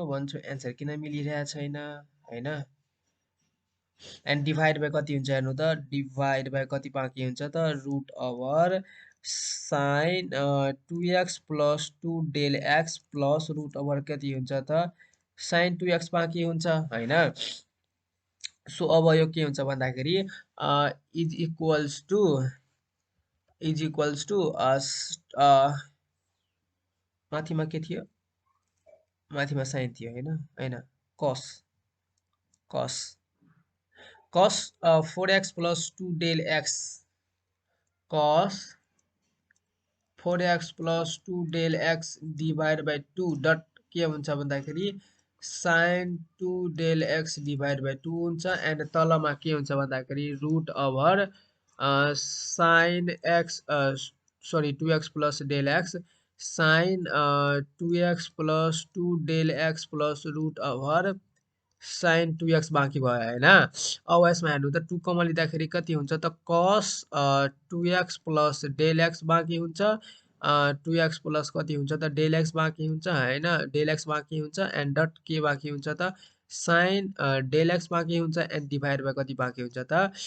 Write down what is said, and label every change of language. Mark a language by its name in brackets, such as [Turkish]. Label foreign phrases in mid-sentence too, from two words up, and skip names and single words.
[Nepali] भन्छु आन्सर किन मिलिरहेको छैन हैन [English] and divide by [Nepali] कति हुन्छ हेर्नु त [English] divide by [Nepali] कति बाँकी हुन्छ त [English] root over sin 2x plus 2 del x plus root over [Nepali] कति हुन्छ त [English] sin 2x [Nepali] बाँकी हुन्छ हैन सो अब यो के हुन्छ भन्दाखेरि [English] is equals to [Nepali] माथिमा के थियो माथिमा साइन थियो हैन [English] cos cos cos 4x plus 2 del x cos 4x plus 2 del x divided by 2 [Nepali] डट के हुन्छ भन्दाखेरि [English] sin 2 del x divided by 2 [Nepali] हुन्छ एन्ड तलमा के हुन्छ भन्दाखेरि [English] root over sin x [Nepali] सरी [English] 2x plus del x sin 2x plus 2 del x plus root over sin 2x [Nepali] बाँकी भयो हैन अब यसमा हेर्नु त 2 कमन लिँदाखेरि कति हुन्छ त [English] cos 2x plus del x [Nepali] बाँकी हुन्छ [English] 2x plus [Nepali] कति हुन्छ त [English] del x [Nepali] बाँकी हुन्छ हैन [English] del x [Nepali] बाँकी हुन्छ [English] and dot [Nepali] के बाँकी हुन्छ त [English] sin del x [Nepali] बाँकी हुन्छ [English] and divide by [Nepali] कति बाँकी हुन्छ त